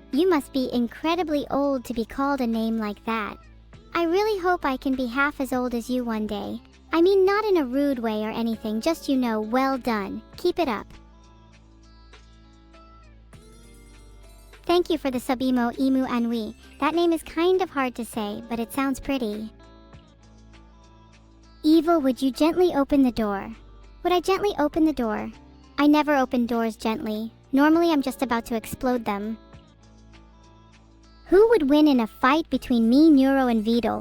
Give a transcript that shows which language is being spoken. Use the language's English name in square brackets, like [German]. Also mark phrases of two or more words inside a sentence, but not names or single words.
[English] You must be incredibly old to be called a name like that. I really hope I can be half as old as you one day. I mean, not in a rude way or anything, just, you know, well done. Keep it up. Thank you for the sub emo Anui. That name is kind of hard to say, but it sounds pretty. Evil, would you gently open the door? Would I gently open the door? I never open doors gently. Normally I'm just about to explode them. Who would win in a fight between me, Neuro, and Vidal?